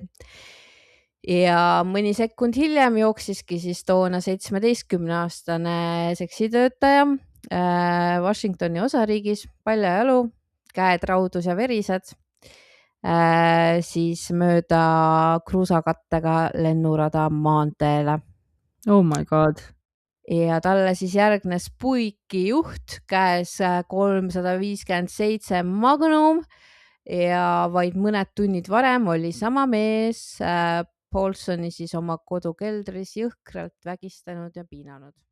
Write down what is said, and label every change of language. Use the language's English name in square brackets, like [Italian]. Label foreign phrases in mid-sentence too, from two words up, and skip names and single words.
[Estonian] Ja mõni sekund hiljem jooksiski siis toona 17-aastane seksitöötaja Washingtoni osariigis paljajalu, käed raudus ja verised, siis mööda kruusakattega lennurada maanteele. [English] Oh my god. [Estonian] Ja talle siis järgnes puiki juht, käes 357 Magnum ja vaid mõned tunnid varem oli sama mees Paulsoni siis oma kodukeldris jõhkralt vägistanud ja piinanud.